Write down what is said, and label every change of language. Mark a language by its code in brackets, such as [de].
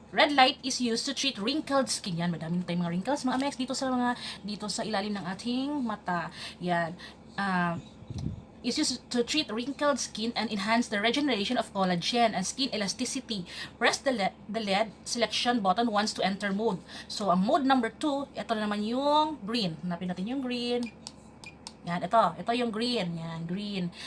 [en] Red light is used to treat wrinkled skin. [tl] Yan, madami tayong mga wrinkles, mga Megs, dito sa ilalim ng ating mata. Yan. [en] Is used to treat wrinkled skin and enhance the regeneration of collagen and skin elasticity. Press the LED selection button once to enter mode. [tl] So, ang mode number 2, ito na naman yung green. Hanapin natin yung green. Yan, ito yung green. Yan, green.